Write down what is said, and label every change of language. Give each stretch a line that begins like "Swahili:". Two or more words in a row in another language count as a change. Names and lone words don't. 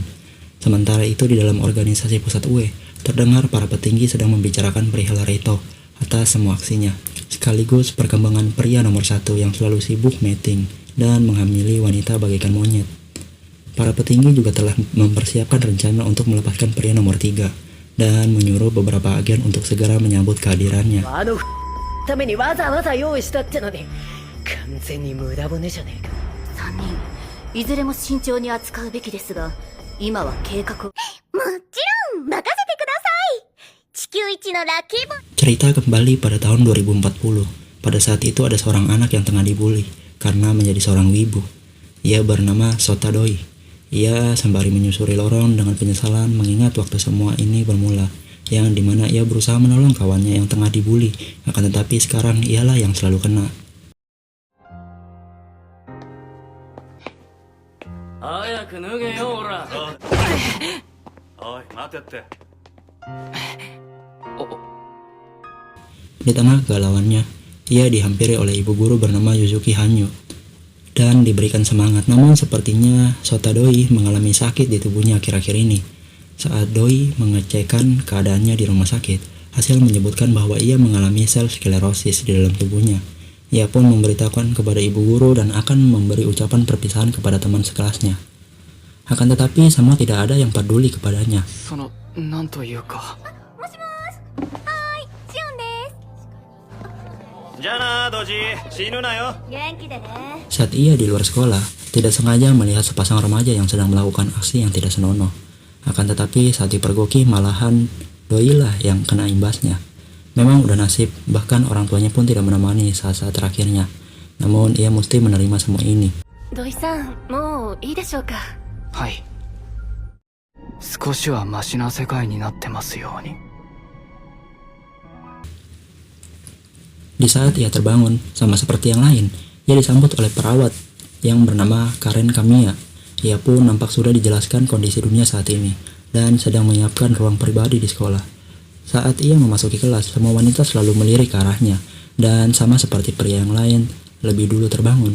Indonesian: Sementara itu di dalam organisasi pusat UE, terdengar para petinggi sedang membicarakan perihal Reito atas semua aksinya, sekaligus perkembangan pria nomor 1 yang selalu sibuk mating dan menghamili wanita bagaikan monyet. Para petinggi juga telah mempersiapkan rencana untuk melepaskan pria nomor 3 dan menyuruh beberapa agen untuk segera menyambut kehadirannya.
Japanese: ためにわざわざ用意したってのに完全に無駄骨じゃねえか。 3人いずれも慎重に扱うべきですが、今は計画を。もちろん任せてください。地球一のラッキーボーイ。
Indonesian: Cerita kembali pada tahun 2040. Pada saat itu ada seorang anak yang tengah dibully karena menjadi seorang wibu. Ia bernama Sota Doi. Ia sembari menyusuri lorong dengan penyesalan mengingat waktu semua ini bermula, yang dimana ia berusaha menolong kawannya yang tengah dibully, akan tetapi sekarang ialah yang selalu kena.
Japanese: 早く脱げよ、ほら。おい、待てって。
Indonesian: Di tengah kegalauannya, ia dihampiri oleh ibu guru bernama Yuzuki Hanyu dan diberikan semangat. Namun sepertinya Sota Doi mengalami sakit di tubuhnya akhir-akhir ini. Saat Doi mengecekkan keadaannya di rumah sakit, hasil menyebutkan bahwa ia mengalami sel sklerosis di dalam tubuhnya. Ia pun memberitahukan kepada ibu guru dan akan memberi ucapan perpisahan kepada teman sekelasnya. Akan tetapi semua tidak ada yang peduli kepadanya.
Japanese: なんというか。もしもーし。はーい、シオンです。じゃあな、ドジ、死ぬなよ。元気でね。
Indonesian: Saat ia di luar sekolah, tidak sengaja melihat sepasang remaja yang sedang melakukan aksi yang tidak senonoh. Akan tetapi saat dipergoki malahan Doi lah yang kena imbasnya. Memang udah nasib, bahkan orang tuanya pun tidak menemani saat-saat terakhirnya. Namun ia mesti menerima semua ini.
Japanese: 土井さん、もういいでしょうか。はい。少しはマシな世界になってますように。
Indonesian: Di saat ia terbangun, sama seperti yang lain, ia disambut oleh perawat yang bernama Karen Kamiya. Ia pun nampak sudah dijelaskan kondisi dunia saat ini dan sedang menyiapkan ruang pribadi di sekolah. Saat ia memasuki kelas, semua wanita selalu melirik ke arahnya dan sama seperti pria yang lain, lebih dulu terbangun.